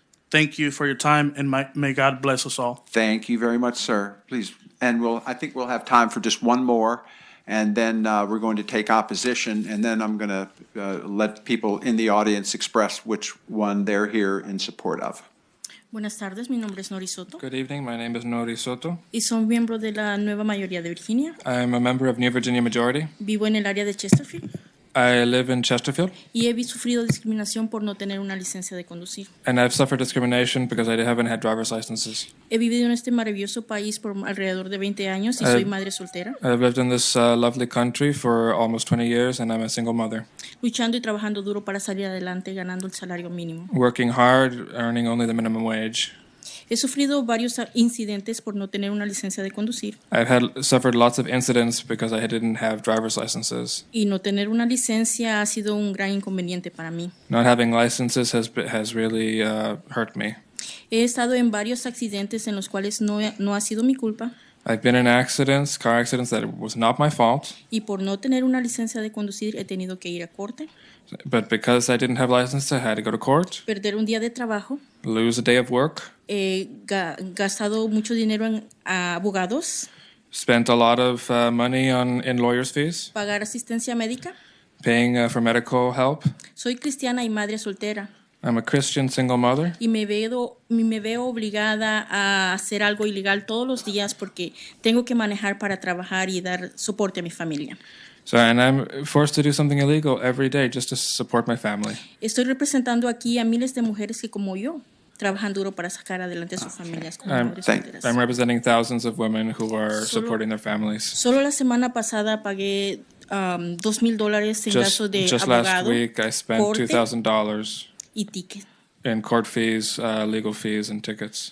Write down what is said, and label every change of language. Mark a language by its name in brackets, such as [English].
[English] Thank you for your time, and may God bless us all. Thank you very much, sir. Please, and I think we'll have time for just one more, and then we're going to take opposition, and then I'm going to let people in the audience express which one they're here in support of. [Spanish] Buenas tardes, mi nombre es Nori Soto [English] Good evening. My name is Nori Soto. [Spanish] y soy miembro de la nueva mayoría de Virginia. [English] I'm a member of New Virginia Majority. [Spanish] Vivo en el área de Chesterfield [English] I live in Chesterfield, [Spanish] y he sufrido discriminación por no tener una licencia de conducir. [English] and I've suffered discrimination because I haven't had driver's licenses. [Spanish] He vivido en este maravilloso país por alrededor de 20 años y soy madre soltera, [English] I've lived in this lovely country for almost 20 years, and I'm a single mother, [Spanish] luchando y trabajando duro para salir adelante ganando el salario mínimo. [English] working hard, earning only the minimum wage. [Spanish] He sufrido varios incidentes por no tener una licencia de conducir [English] I've suffered lots of incidents because I didn't have driver's licenses. [Spanish] y no tener una licencia ha sido un gran inconveniente para mí. [English] Not having licenses has really hurt me. [Spanish] He estado en varios accidentes en los cuales no ha sido mi culpa [English] I've been in accidents, car accidents that it was not my fault, [Spanish] y por no tener una licencia de conducir he tenido que ir a corte, [English] but because I didn't have license, I had to go to court, [Spanish] perder un día de trabajo, [English] lose a day of work, [Spanish] gastado mucho dinero en abogados, [English] spent a lot of money in lawyers' fees, [Spanish] pagar asistencia médica. [English] paying for medical help. [Spanish] Soy cristiana y madre soltera [English] I'm a Christian single mother, [Spanish] y me veo obligada a hacer algo ilegal todos los días porque tengo que manejar para trabajar y dar soporte a mi familia. [English] and I'm forced to do something illegal every day just to support my family. [Spanish] Estoy representando aquí a miles de mujeres que, como yo, trabajan duro para sacar adelante a sus familias como madres solteras. [English] I'm representing thousands of women who are supporting their families. [Spanish] Solo la semana pasada pagué $2,000 en gasto de [English] Just [Spanish] abogado, [English] last week, I spent [Spanish] corte [English] $2,000 [Spanish] y ticket. [English] in court fees, legal fees, and tickets.